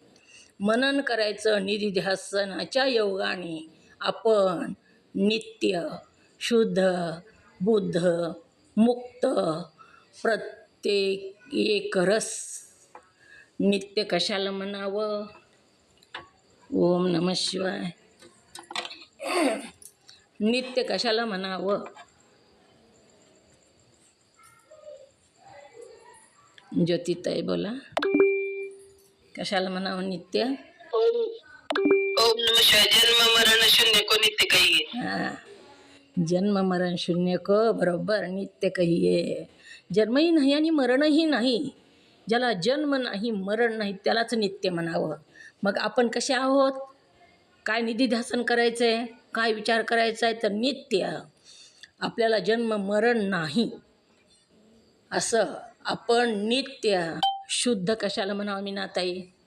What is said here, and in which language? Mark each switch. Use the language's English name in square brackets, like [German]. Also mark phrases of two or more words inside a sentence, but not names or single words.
[Marathi] मनन करायचं निधिध्यासनाच्या योगाने आपण नित्य शुद्ध बुद्ध मुक्त प्रत्येक एक रस. नित्य कशाला म्हणावं? [Sanskrit] ओम नमः शिवाय. [Marathi] नित्य कशाला म्हणावं? ज्योतिताई बोला, कशाला म्हणावं नित्य? [Sanskrit] ओम ओम नमः शिवाय. [Hindi] जन्म मरण शून्य को नित्य कहिए. हां, जन्म मरण शून्य को बरोबर नित्य कहिये. [Marathi] जन्मही नाही आणि मरणही नाही. ज्याला जन्म नाही मरण नाही त्यालाच नित्य म्हणावं. मग आपण कसे आहोत? काय निधिध्यासन करायचं आहे? काय विचार करायचा आहे? तर नित्य. आपल्याला जन्म मरण नाही असं आपण नित्य शुद्ध कशाला म्हणावं मीनाताई?